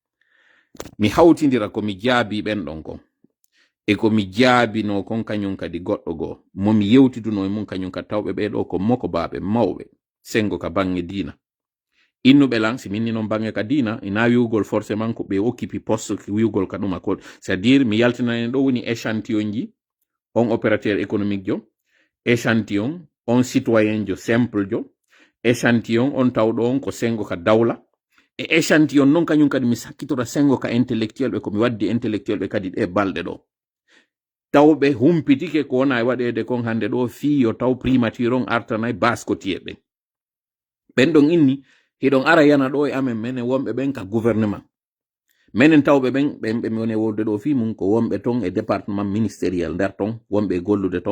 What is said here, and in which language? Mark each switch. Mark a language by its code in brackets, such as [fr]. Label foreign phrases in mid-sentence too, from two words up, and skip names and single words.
[ff] mi hawtidira komi jaabi ɓen ɗon kon e komi jaabino kon kañum kadi goɗɗo goo momi yewtiduno e mum kañum kadi tawɓe ɓeɗo ko moko baɓe mawɓe sengo ka bange diina innuɓe lan si minni noon bange ka diina ina wiwgol forcément ko ɓe occupi poste wiwgol ka ɗuma ko [fr] c'est à dire [ff] mi yaltinani ɗo woni échantillon ji on [fr] opérateur économique [ff] jo échantillon on citoyen jo simple jo échantillon on tawɗo on ko sengo ka dawla e échantillon noon kañum kadi mi sakkitora sengo ka intellectuel ɓe komi waddi intellectuel ɓe kadi ɗe balɗe ɗo tawɓe humpitike ko wona e waɗede kon hande ɗo fiyo taw primature on artanay baskotiye ɓen ɓen ɗon inni hiɗon ara yana ɗo e amen menen wonɓe ɓen ka gouvernement menen tawɓe ɓen ɓe woni wolde ɗo fi mum ko wonɓe ton e [fr] département ministériel [ff] nder ton wonɓe gollude ton